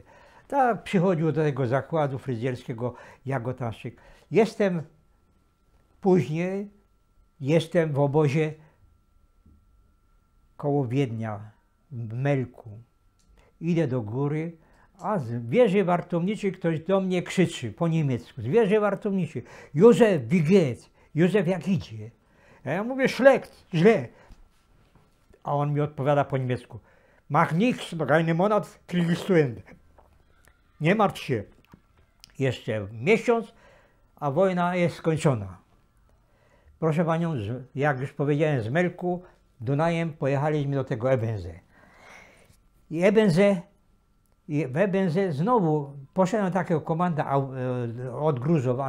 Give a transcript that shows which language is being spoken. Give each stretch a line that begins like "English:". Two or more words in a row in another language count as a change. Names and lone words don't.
Polish: Tak przychodził do tego zakładu fryzjerskiego, ja go tam Później jestem w obozie koło Wiednia, w Melku. Idę do góry, a z wieży wartowniczej ktoś do mnie krzyczy po niemiecku. Z wieży wartowniczej. Józef,
German: wie geht's?
Polish: Józef, jak idzie? A ja mówię, schlecht, źle. A on mi odpowiada po niemiecku.
German: Mach nichts, noch einen Monat kriegst du Ende.
Polish: Nie martw się. Jeszcze miesiąc, a wojna jest skończona. Proszę panią, jak już powiedziałem, z Melku Dunajem pojechaliśmy do tego Ebenze. I w Ebenze znowu poszedłem na takiego komanda od Gruzowa.